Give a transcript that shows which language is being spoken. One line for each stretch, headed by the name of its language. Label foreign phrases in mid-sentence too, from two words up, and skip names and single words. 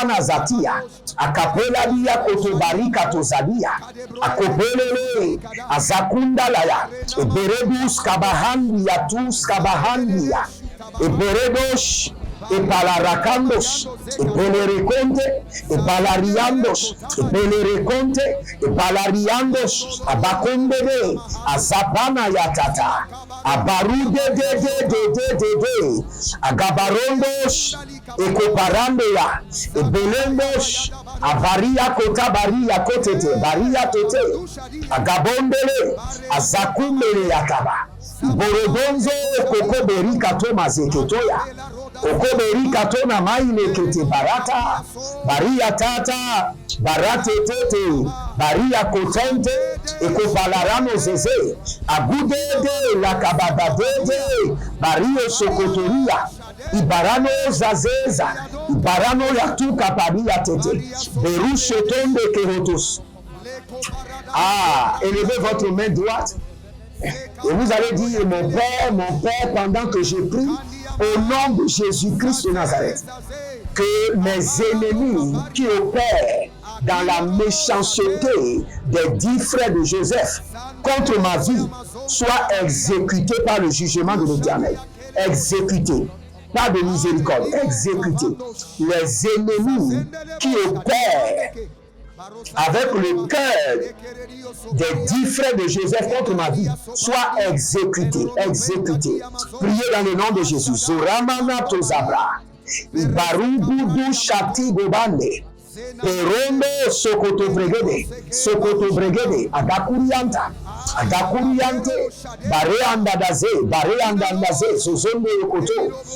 French: Nazatia, Akapela Dia Kotobarika Tozadia, Akopelele, Azakunda Laya, Eberedus Kabahandia, Tus Kabahandia, Eberedosh, Epalaracandos, Epelereconte, Epalariandos, Epelereconte, Epalariandos, Abacondebe, Azapana Yatata, Abarude de, Agabarondos, Ecoparandeya, Ebelendos, Abaria Kota Baria Kotete, Baria Tote, Agabondele, Azakumbele Yataba, Borodonzo, Kokoberi Katoma Zeketoya, Kokoberi Katona Maile Kete Barata, Baria Tata, Barate Tete, Baria Kotente, Ekopalarano Zeze, Abudede, Lakabadadede, Bario Sokotoria, Ibarano Zazeza, Ibarano Yatuka Paria Tete, Berushe Tombe Kerotos. Ah, élevez votre main droite. Et vous allez dire, mon Père, pendant que je prie, au nom de Jésus-Christ de Nazareth, que mes ennemis qui opèrent dans la méchanceté des 10 frères de Joseph contre ma vie soient exécutés par le jugement de l'Éternel. Exécutés. Pas de miséricorde. Exécutés. Les ennemis qui opèrent avec le cœur des 10 frères de Joseph contre ma vie, soit exécutés. Priez dans le nom de Jésus. Zoramana tozabra. Ibarubudu shati gobande. Perondo sokoto bregede, adakurianta, bareandadaze, zozondo yokoto,